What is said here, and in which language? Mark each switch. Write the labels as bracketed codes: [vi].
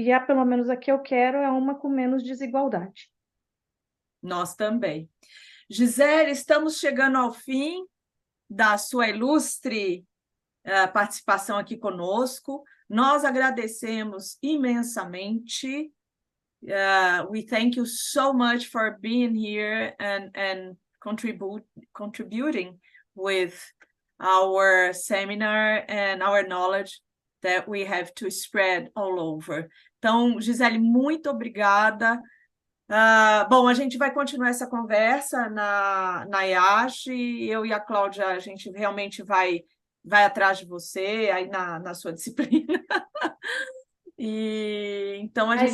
[pt] E pelo menos a que eu quero é uma com menos desigualdade. Nós também. Gisele, estamos chegando ao fim da sua ilustre participação aqui conosco. Nós agradecemos imensamente. [en] We thank you so much for being here and contributing with our seminar and our knowledge that we have to spread all over. [pt] Então, Gisele, muito obrigada. Bom, a gente vai continuar essa conversa na Este. Eu e a Cláudia, a gente realmente vai atrás de você aí na sua disciplina. E então a gente